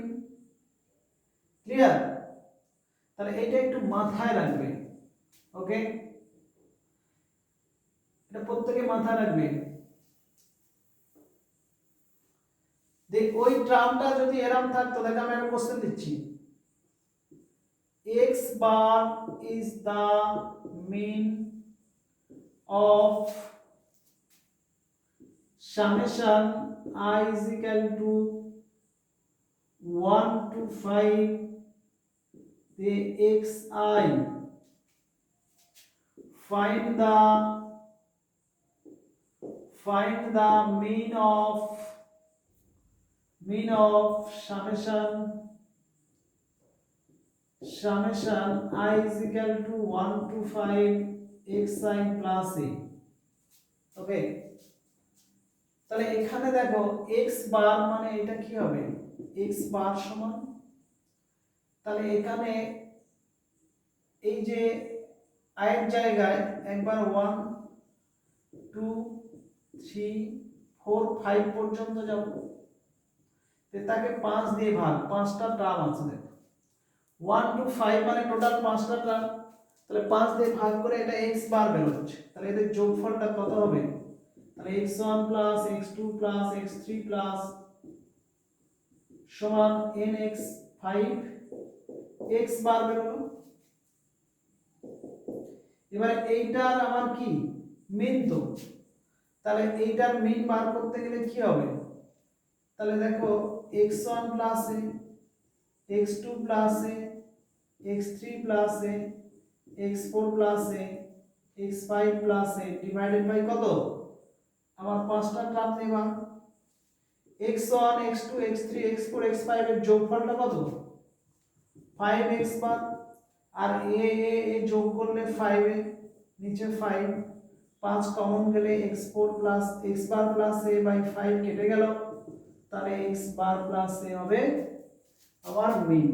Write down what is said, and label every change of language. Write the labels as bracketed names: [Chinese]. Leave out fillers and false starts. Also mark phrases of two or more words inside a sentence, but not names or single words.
[Bangla] ক্লিয়ার? তাহলে এইটা একটু মাথায় রাখবে। ওকে, এটা প্রত্যেকে মাথায় রাখবে। দেখ ওই টার্মটা যদি এরকম থাকতো, দেখো আমি একটা কোশ্চেন দিচ্ছি, [English] x bar is the mean of summation I is equal to 1 to 5 the xi, find the mean of summation I is equal to 1 to 5 xi plus a. [Bangla] ওকে, তাহলে এখানে দেখো [English] x bar [Bangla] মানে এটা কি হবে, [English] x bar [Bangla] সমান, তাহলে এখানে এই যে আয়ের জায়গায় একবার 1 2 3 4 5 পর্যন্ত যাব, তাকে 5 দিয়ে ভাগ, 5টা টার্ম আছে দেখো, 1 to 5 মানে টোটাল 5টা টার্ম, তাহলে 5 দিয়ে ভাগ করে এটা [English] x bar [Bangla] বের হচ্ছে, তাহলে এদের যোগফলটা কত হবে, তাহলে [English] x1 plus x2 plus x3 plus [Bangla] সমান nx5 x বার বের হলো। এবারে এইটার আমার কি মিন, তো তাহলে এইটার মিন বার করতে গেলে কি হবে, তাহলে দেখো [English] x1 plus a x2 plus a x3 plus a x4 plus a x5 plus a divided by [Bangla] কত, আমার 5টা টার্ম নেবা, x1 x2 x3 x4 x5 এর যোগফলটা কত 5x বার, আর এ যোগ করলে 5 এ নিচে 5 5 কমন গেলে [English] x4 plus x bar plus a by 5 [Bangla] কেটে গেল, তাহলে [English] x bar plus a [Bangla] হবে আমার মিন।